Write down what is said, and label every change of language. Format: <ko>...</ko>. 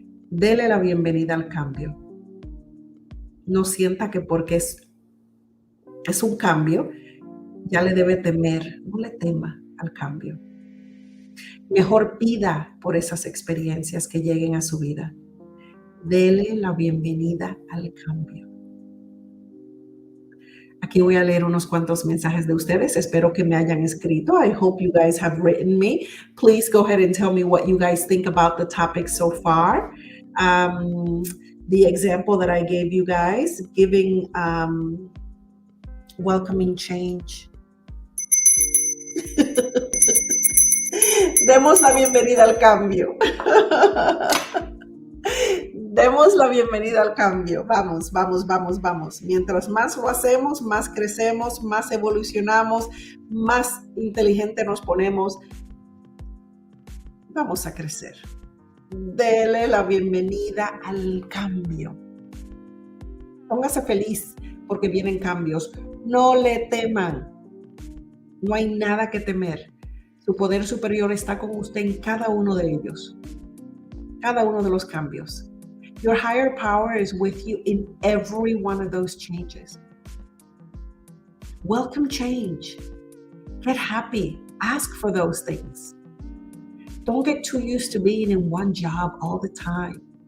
<es>Dele la bienvenida al cambio. No sienta que porque es un cambio, ya le debe temer. No le tema al cambio. Mejor pida por esas experiencias que lleguen a su vida. Dele la bienvenida al cambio. Aquí voy a leer unos cuantos mensajes de ustedes. Espero que me hayan escrito.</es> <en>I hope you guys have written me. Please go ahead and tell me what you guys think about the topic so far. The example that I gave you guys, giving, welcoming change.</en> <es>Demos la bienvenida al cambio. Demos la bienvenida al cambio. Vamos, vamos, vamos, vamos. Mientras más lo hacemos, más crecemos, más evolucionamos, más inteligente nos ponemos. Vamos a crecer. Dele la bienvenida al cambio. Póngase feliz porque vienen cambios. No le teman. No hay nada que temer. Su poder superior está con usted en cada uno de ellos. Cada uno de los cambios.</es> <en>Your higher power is with you in every one of those changes. Welcome change. Get happy. Ask for those things. Don't get too used to being in one job all the time.</en>